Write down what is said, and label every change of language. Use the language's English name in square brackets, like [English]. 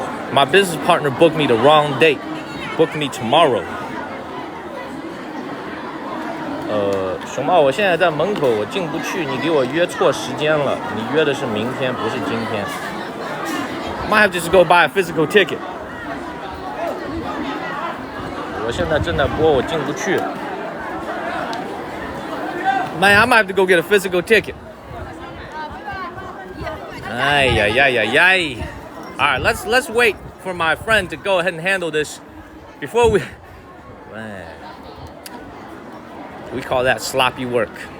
[English] My business partner booked me the wrong date. Booked me tomorrow. [Chinese] 熊猫，我现在在门口，我进不去，你给我约错时间了。你约的是明天，不是今天。 [English] Might have to just go buy a physical ticket. [Chinese] 我现在正在播，我进不去。 [English] Man, I might have to go get a physical ticket. Ay, ay, ay, ay, ay. All right, let's wait for my friend to go ahead and handle this before we. Man, we call that sloppy work.